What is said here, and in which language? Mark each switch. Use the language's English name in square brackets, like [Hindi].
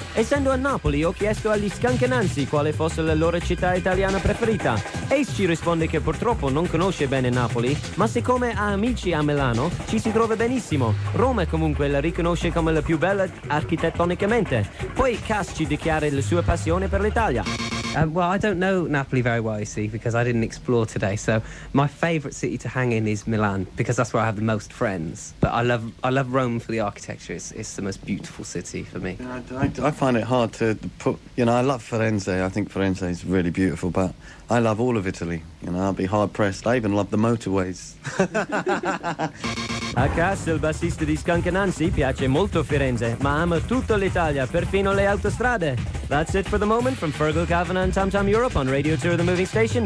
[Italian] Essendo a Napoli, ho chiesto agli Scancananzi quale fosse la loro città italiana preferita. Ace ci risponde che purtroppo non conosce bene Napoli, ma siccome ha amici a Milano, ci si trova benissimo. Roma comunque la riconosce come la più bella architettonicamente. Poi Cass ci dichiara la sua passione per l'Italia. [English] Well, I don't know Napoli very well, you see, because I didn't explore today. So my favourite city to hang in is Milan, because that's where I have the most friends. But I love Rome for the architecture. It's the most beautiful city for me. I find it hard to put... You know, I love Firenze. I think Firenze is really beautiful, but I love all of Italy. You know, I'll be hard-pressed. I even love the motorways. [Italian] A Cass, il bassista di Scancananzi, piace molto Firenze, ma ama tutta l'Italia, perfino le autostrade. [English] That's it for the moment from Fergal Kavanagh and Tam Tam Europe on Radio Tour of the Moving Station.